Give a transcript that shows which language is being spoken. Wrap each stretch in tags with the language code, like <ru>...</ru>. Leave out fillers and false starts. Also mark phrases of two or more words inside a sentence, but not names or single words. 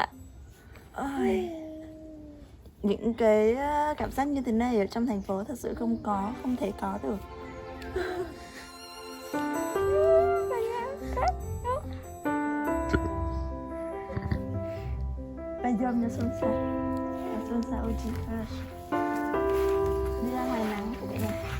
<vi>Ôi, những cái cảm giác như thế này ở trong thành phố thật sự không thể có được.</vi> <ru>Пойдем на солнце очень хорошо.</ru> <vi>Đi ra ngoài nắng của cả nhà.</vi>